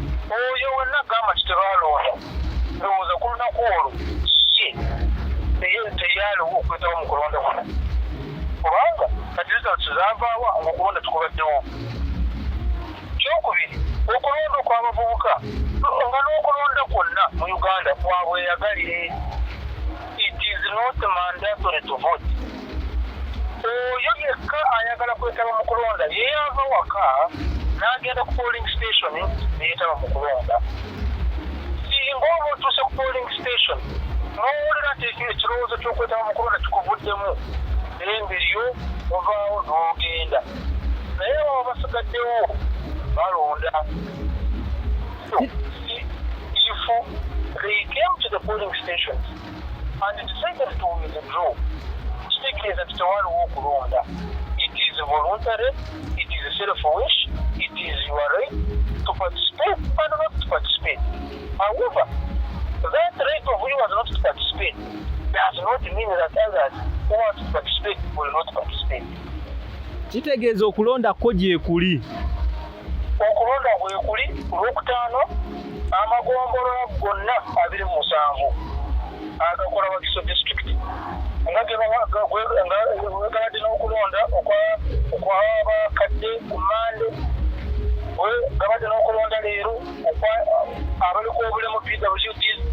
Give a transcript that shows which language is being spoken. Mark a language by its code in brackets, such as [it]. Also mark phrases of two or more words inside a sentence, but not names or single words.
[lg] Oyo wenna agamba nti tebaalonda, ndowooza ku lunaku olwo ye teye-, teyaliwo okwetaba mu kulonda kuno. Kubanga kati results zaavaawa ng'okulonda tukubaddewo. Kyokubiri, okulonda okw'abavubuka, nga n'okulonda kwonna mu Uganda kwa bweyagalire. [en] It is not mandatory to vote. [lg] Oyo yekka ayagala kwetaba mu kulonda, ye yava waka, n'agenda ku [en] polling station, [lg] ne yeetaba mu kulonda. Singa oba otuuse ku [en] polling station, [lg] n'owulira nti ekyo ekirowoozo ky'okwetaba mu kulonda kikuvuddemu, naye mbiriyo ovaawo n'ogenda. Naye abo basigaddewo, balonda. So, si-, [en] if they came to the polling stations and decided to withdraw, [lg] kitegeeza nti tewaliwo okulonda. [en] It is voluntary, it is self-wish, it is your right to participate and not to participate. However, that right of yours not to participate does not mean that others who want to participate will not participate. [lg] Kitegeeza okulonda kwo gye kuli. Okulonda gwe kuli ku Lwokutaano, amagombolola gonna abiri mu musanvu agakola Wakiso District. Nga ge ba-, ga-, gwe-, nga we gabadde n'okulonda okwa-, okw'abakadde ku Mande, we gabadde n'okulonda leero okwa-, abaliko obulemu P W D.